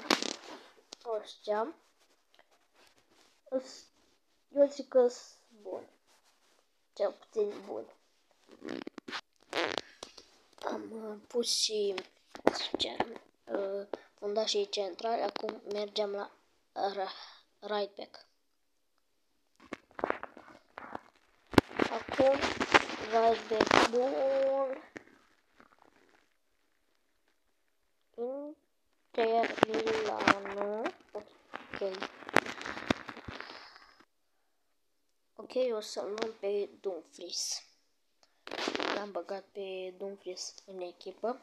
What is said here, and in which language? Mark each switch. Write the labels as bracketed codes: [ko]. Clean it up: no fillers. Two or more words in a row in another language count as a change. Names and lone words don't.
[ro] Ăștia. Eu zic că sunt buni. Cel puțin buni. Am pus și fundașii centrali. Acum mergem la [en] right back. [ro] Acum [en] right back [ro] bun. Inter Milano. Ok. Ok, o să luăm pe Dumfries. L-am băgat pe Dumfries în echipă.